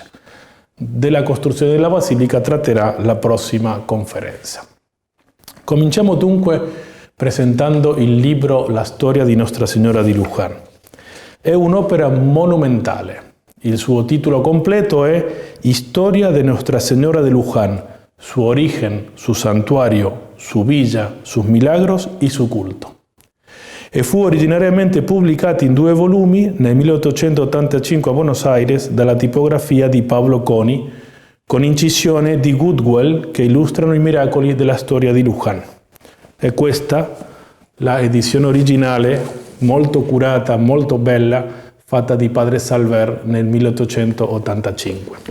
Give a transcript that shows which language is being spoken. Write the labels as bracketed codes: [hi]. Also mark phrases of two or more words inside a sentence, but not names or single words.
[it] Della costruzione della basilica tratterà la prossima conferenza. Cominciamo dunque presentando il libro La storia di Nostra Signora di Luján. È un'opera monumentale. Il suo titolo completo è Historia de Nuestra Señora de Luján, su origen, su santuario, su villa, sus milagros y su culto. E fu originariamente pubblicato in 2 volumi nel 1885 a Buenos Aires dalla tipografia di Pablo Coni, con incisione di Goodwell che illustrano i miracoli della storia di Luján. E questa la edizione originale, molto curata, molto bella, fatta di padre Salver nel 1885.